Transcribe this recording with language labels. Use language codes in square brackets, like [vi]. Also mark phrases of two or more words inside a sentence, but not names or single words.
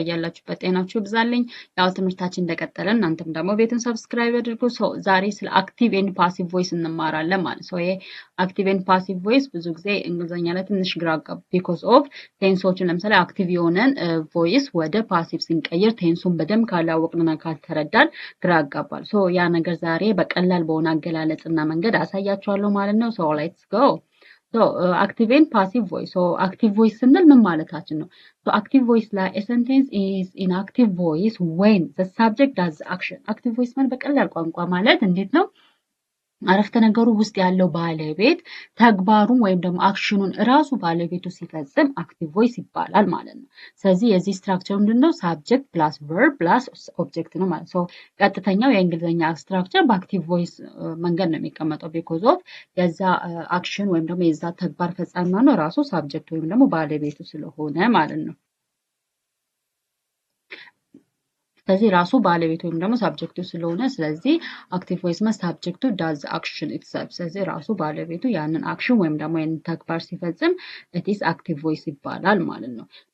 [am] በያላችሁበት ጤናችሁ ይብዛልኝ። ያው ትምህርታችን እንደቀጠለ እናንተም ደግሞ ቤቱን ሰብስክራይብ አድርጉ። ዛሬ ስለ [en] active and passive voice [am] እንማራለን ማለት ነው። ይሄ [en] active and passive voice [am] ብዙ ጊዜ እንግሊዝኛ ላይ ትንሽ ግራ አጋባ [en] because of [am] ቴንሶችን ለምሳሌ አክቲቭ የሆነን ቮይስ ወደ ፓሲቭ ስንቀይር ቴንሱን በደንብ ካላወቅንና ካልተረዳን ግራ ያጋባል። ያ ነገር ዛሬ በቀላል በሆነ አገላለጽና መንገድ አሳያችኋለሁ ማለት ነው። [en] let's go active and passive voice. So active voice [am] ስንል ምን ማለታችን ነው? [en] So active voice ላይ a sentence is in active voice when the subject does action. active voice [am] ማለት በቀላል ቋንቋ ማለት እንዴት ነው? አረፍተ ነገሩ ውስጥ ያለው ባለቤት ተግባሩን ወይም ደግሞ አክሽኑን ራሱ ባለቤቱ ሲፈጽም [en] active voice [am] ይባላል ማለት ነው። ስለዚህ የዚህ ስትራክቸር ምንድነው? [en] subject plus verb plus object [am] ነው ማለት ነው። ቀጥተኛው የእንግሊዝኛ ስትራክቸር በአክቲቭ ቮይስ መንገድ ነው የሚቀመጠው [en] because of [am] የዛ አክሽን ወይም ደግሞ የዛ ተግባር ፈጻሚ ነው ራሱ ሳብጀክት ወይም ደግሞ ባለቤቱ ስለሆነ ማለት ነው። ስለዚህ ራሱ ባለቤቱ ወይም ደግሞ ሳብጀክቱ ስለሆነ ስለዚህ [en] active voice [am] ማለት ሳብጀክቱ [en] does action itself። [am] ስለዚህ ራሱ ባለቤቱ ያንን አክሽን ወይም ደግሞ ያንን ተግባር ሲፈጽም [en] it's active voice [am] ይባላል ማለት ነው።